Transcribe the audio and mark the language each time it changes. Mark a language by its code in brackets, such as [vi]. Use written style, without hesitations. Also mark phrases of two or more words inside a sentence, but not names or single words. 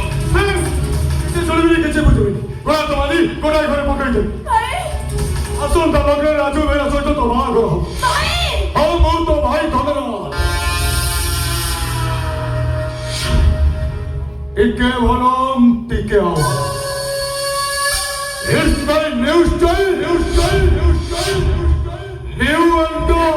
[or] କିଛି ଶୁଣିବିନି କିଛି ବୁଝିବିନି ଗୋଡ଼ା ତ ମାରି ଗୋଡ଼ା ଘରେ ପକେଇଛନ୍ତି ଭାଇ ଆସନ୍ତା ଲଗ୍ନରେ ରାଜୁ ବେହେରା ସହିତ ତୋ ବାହାଘର ହବ ଭାଇ ହଉ ମୁଁ ତୋ ଭାଇ ଧନରାଜ ଟିକେ ଭଲ ଟିକେ ହବ [en] Hairstyle, new style, new style, new style, new style. New and go.